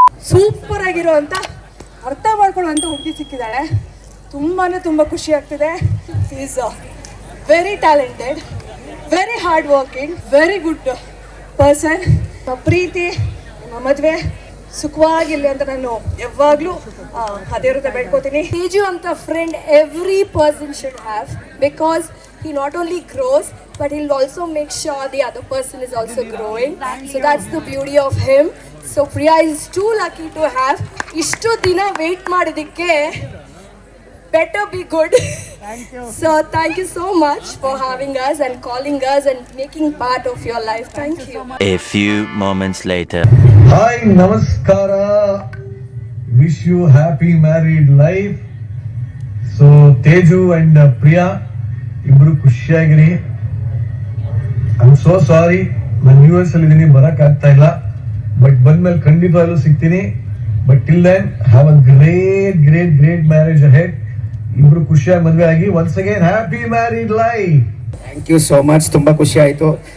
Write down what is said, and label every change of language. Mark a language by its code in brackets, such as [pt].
[kn] Super ಆಗಿರೋ ಅಂತ ಅರ್ಥ ಮಾಡ್ಕೊಳ್ಳುವಂಥ ಹುಡುಗಿ ಸಿಕ್ಕಿದ್ದಾಳೆ. ತುಂಬ ಖುಷಿ ಆಗ್ತಿದೆ. [en] Is very talented, very hard working, very good person. [kn] ಪ್ರೀತಿ, ನಿಮ್ಮ ಮದುವೆ ಸುಖವಾಗಿರ್ಲಿ ಅಂತ ನಾನು ಯಾವಾಗಲೂ ಅದೇ ರೀತಿ ಬೇಡ್ಕೋತೀನಿ. [en] Teju ಅಂತ friend every person should have, because he not only grows but he'll also make sure the other person is also growing. So that's the beauty of him. So Priya is too lucky to have. [kn] ಇಷ್ಟು ದಿನ wait ಮಾಡಿದ್ದಕ್ಕೆ [en] better be good. Thank you. So thank you so much for having us and calling us and making part of your life. Thank you. A few moments later. Hi, namaskara. Wish you happy married life. So Teju and Priya, [kn] ibru ಖುಷಿಯಾಗಿರಿ. [en] I'm so sorry, [kn] ನಾನು US ಅಲ್ಲಿ ಇದೀನಿ, ಬರಕ್ ಆಗ್ತಾ ಇಲ್ಲ. But ಬಂದ್ಮೇಲೆ ಖಂಡಿತವಾಗ್ಲೂ ಸಿಗ್ತೀನಿ. [en] But till then have a great marriage ahead. [kn] ಇಬ್ರು ಖುಷಿಯಾಗಿ ಮದುವೆ ಆಗಿ [en] Once again happy married life. Thank you so much, [kn] ತುಂಬ ಖುಷಿ ಆಯಿತು.